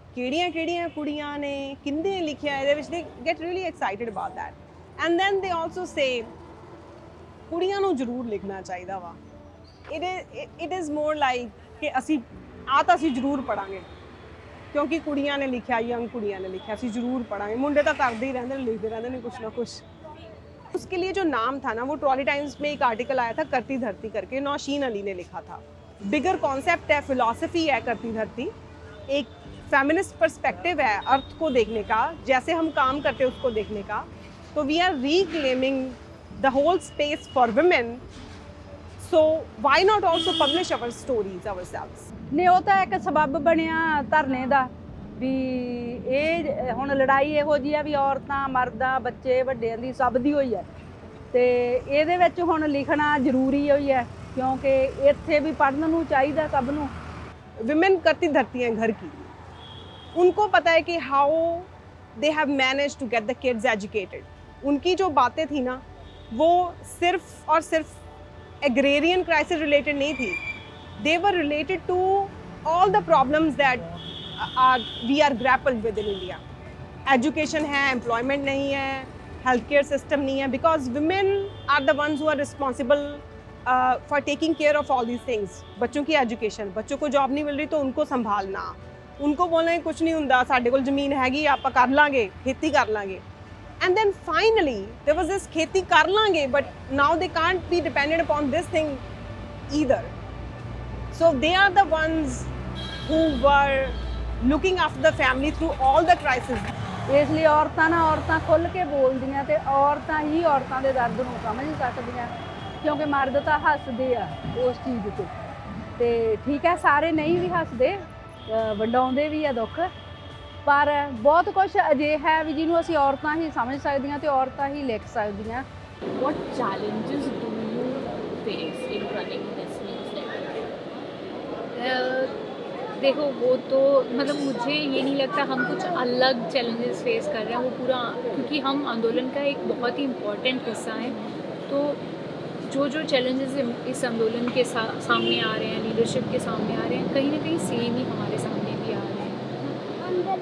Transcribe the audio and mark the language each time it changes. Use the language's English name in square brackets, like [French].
[Punjabi] ਕਿਹੜੀਆਂ ਕੁੜੀਆਂ ਨੇ, ਕਿੰਨੇ ਲਿਖਿਆ ਇਹਦੇ ਵਿੱਚ, [English] they get really excited about that and then they also say [Punjabi] ਕੁੜੀਆਂ ਨੂੰ ਜ਼ਰੂਰ ਲਿਖਣਾ ਚਾਹੀਦਾ ਵਾ। ਇਟ ਇਜ਼ ਮੋਰ ਲਾਈਕ ਕਿ ਅਸੀਂ ਤਾਂ ਅਸੀਂ ਜ਼ਰੂਰ ਪੜਾਂਗੇ ਕਿਉਂਕਿ ਕੁੜੀਆਂ ਨੇ ਲਿਖਿਆ, ਯੰਗ ਕੁੜੀਆਂ ਨੇ ਲਿਖਿਆ, ਅਸੀਂ [Hindi] ਜ਼रूर पढ़ाएंगे। मुंडे तो करते ही रहते हैं, लिखते रहते हैं कुछ ना कुछ। उसके लिए जो नाम था ना, वो ट्रॉली टाइम्स में एक आर्टिकल आया था करती धरती करके, नौशीन अली ने लिखा था। बिगर कॉन्सेप्ट है, फिलॉसफी है करती धरती, एक फेमिनिस्ट पर्सपेक्टिव है अर्थ को देखने का, जैसे हम काम करते हैं उसको देखने का। [English] तो we are reclaiming the whole space for women, so why not also publish our stories ourselves. [Punjabi] ਨਹੀਂ ਉਹ ਤਾਂ ਇੱਕ ਸਬੱਬ ਬਣਿਆ ਧਰਨੇ ਦਾ ਵੀ ਇਹ ਹੁਣ ਲੜਾਈ ਇਹੋ ਜਿਹੀ ਆ ਵੀ ਔਰਤਾਂ ਮਰਦਾਂ ਬੱਚੇ ਵੱਡਿਆਂ ਦੀ ਸਭ ਦੀ ਹੋਈ ਹੈ ਤੇ ਇਹਦੇ ਵਿੱਚ ਹੁਣ ਲਿਖਣਾ ਜ਼ਰੂਰੀ ਹੋਈ ਹੈ ਕਿਉਂਕਿ ਇੱਥੇ ਵੀ ਪੜ੍ਹਨ ਨੂੰ ਚਾਹੀਦਾ ਸਭ ਨੂੰ। [English] women [Hindi] करती धरती हैं घर की, उनको पता है कि [English] How they have manage to get the kids educated. [Hindi] उनकी जो बातें थी ना, वो सिर्फ और सिर्फ एग्रेरियन क्राइसिस रिलेटेड नहीं थी, [English] they were related to all the problems that we are grappled with in India. Education है, employment नहीं है, healthcare system नहीं है, because women are the ones who are responsible for taking care of all these things. [Hindi] बच्चों की education, बच्चों को job नहीं मिल रही तो उनको संभालना, उनको बोलना कुछ नहीं [Punjabi] हुंदा, साडे कोल ज़मीन हैगी, आपां कर लांगे, [Hindi] खेती कर लांगे। [English] And then finally there was this [Punjabi] खेती कर लांगे, [English] but now they can't be dependent upon this thing either. So they are the ones who were looking after the family through all the crises. [Punjabi] ਇਸ ਲਈ ਔਰਤਾਂ ਖੁੱਲ੍ਹ ਕੇ ਬੋਲਦੀਆਂ ਤੇ ਔਰਤਾਂ ਹੀ ਔਰਤਾਂ ਦੇ ਦਰਦ ਨੂੰ ਸਮਝ ਸਕਦੀਆਂ ਕਿਉਂਕਿ ਮਰਦ ਤਾਂ ਹੱਸਦੇ ਆ ਉਸ ਚੀਜ਼ ਤੇ ਠੀਕ ਹੈ ਸਾਰੇ ਨਹੀਂ ਵੀ ਹੱਸਦੇ, ਵੰਡਾਉਂਦੇ ਵੀ ਆ ਦੁੱਖ, ਪਰ ਬਹੁਤ ਕੁਝ ਅਜਿਹਾ ਹੈ ਵੀ ਜਿਹਨੂੰ ਅਸੀਂ ਔਰਤਾਂ ਹੀ ਸਮਝ ਸਕਦੀਆਂ ਤੇ ਔਰਤਾਂ ਹੀ ਲਿਖ ਸਕਦੀਆਂ। [English] What challenges do you face in running this newsletter? [Hindi] देखो वो तो मतलब मुझे ये नहीं लगता हम कुछ अलग चैलेंजेस फेस कर रहे हैं, वो पूरा क्योंकि हम आंदोलन का एक बहुत ही इम्पॉर्टेंट हिस्सा है। तो जो चैलेंजेस इस आंदोलन के सामने आ रहे हैं, लीडरशिप के सामने आ रहे हैं, कहीं ना कहीं सेम ही हमारे सामने भी आ रहे हैं।